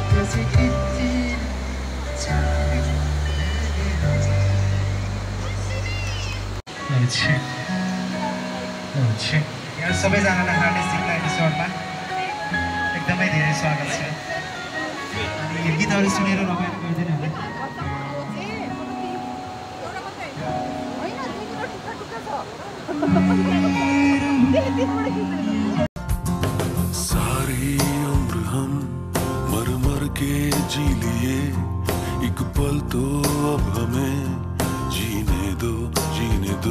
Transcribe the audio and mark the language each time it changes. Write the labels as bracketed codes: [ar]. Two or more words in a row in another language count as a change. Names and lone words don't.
[ne] यहाँ सबैजनालाई हार्नेसिङलाई रिसोर्टमा एकदमै धेरै स्वागत छ। अनि यो गीतहरू सुनेर रमाइलो गरिदिनु होला। [hi] सारी उम्र हम मर मर के जी लिए, एक पल तो अब हमें जीने दो, जीने दो।